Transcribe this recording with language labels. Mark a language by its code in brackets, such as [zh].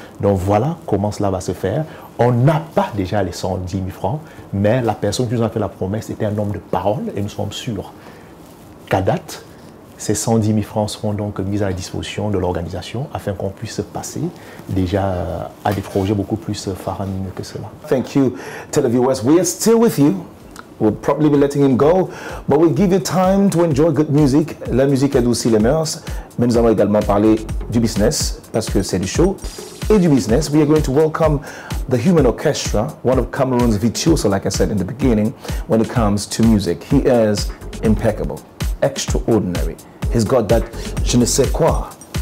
[fr] Donc voilà comment cela va se faire. On n'a pas déjà les 110 000 francs, mais la personne qui nous a fait la promesse était un homme de parole et nous sommes sûrs qu'à date, ces 110 000 francs seront donc mis à la disposition de l'organisation afin qu'on puisse passer déjà à des projets beaucoup plus faramineux que cela. [en] Thank you, TeleviewS. We are still with you. We'll probably be letting him go, but we'll give you time to enjoy good music. [fr] La musique adoucit les mœurs, mais nous allons également parler du business, parce que c'est du show et du business. [en] We are going to welcome the Human Orchestra, one of Cameroon's virtuoso, like I said in the beginning, when it comes to music. He is impeccable, extraordinary. He's got that je ne sais quoi.